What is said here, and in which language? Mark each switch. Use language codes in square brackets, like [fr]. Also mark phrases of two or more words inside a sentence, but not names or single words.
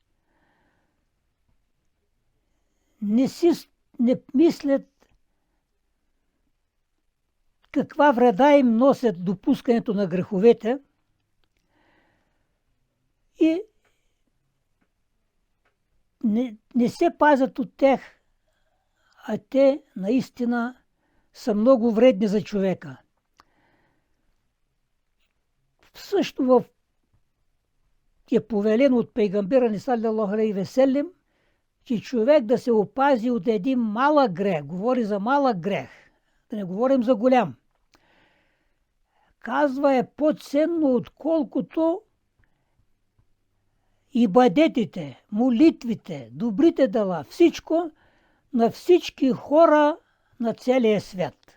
[bg] не мислят каква вреда им носят допускането на греховете и не се пазят от тях, а те наистина са много вредни за човека. Също е повелено от пейгамбера ни [ar] صلى الله عليه وسلم, [bg] че човек да се опази от един малък грех. Говори за малък грех, да не говорим за голям. Казва, е по-ценно, отколкото ибадетите, молитвите, добрите дела, всичко на всички хора на целия свят.